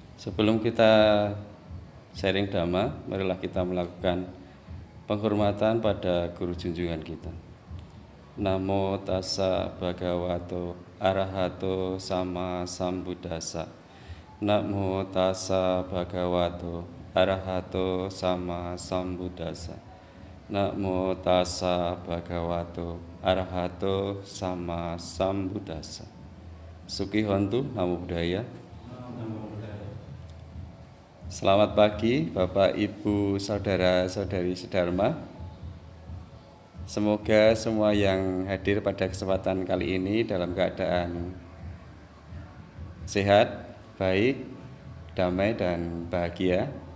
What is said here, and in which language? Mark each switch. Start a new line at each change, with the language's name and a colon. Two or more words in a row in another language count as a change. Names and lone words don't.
Indonesian: Sebelum kita sharing dhamma, marilah kita melakukan penghormatan pada guru junjungan kita.
Pali: Namo tassa bhagavato arahato sama sambuddhassa. Namo tassa bhagavato arahato sama sambuddhassa. Namo tassa bhagavato arahato sama sambuddhassa. Sukhi hontu, namo buddhaya.
Indonesian: Selamat pagi Bapak, Ibu, Saudara-saudari sedharma. Semoga semua yang hadir pada kesempatan kali ini dalam keadaan sehat, baik, damai, dan bahagia.